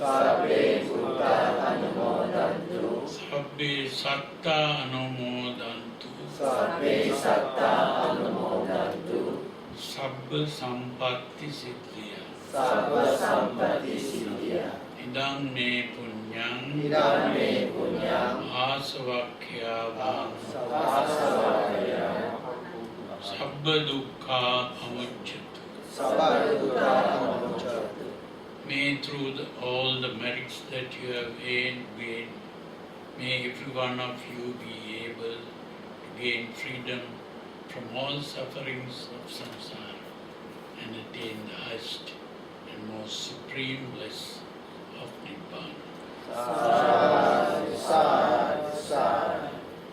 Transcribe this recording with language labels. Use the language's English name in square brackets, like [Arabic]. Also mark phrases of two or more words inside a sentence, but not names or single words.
[Pali] Sabbe satta anumodantu Sabba sampatti siddhya Idang me punyam Asavakhyavāṃ Sabba dukkha pamucchatu. [English] May through all the merits that you have gained, may every one of you be able to gain freedom from all sufferings of samsara and attain the highest and most supreme bliss of Nibbana. [Pali] Sadhu, sadhu, sadhu.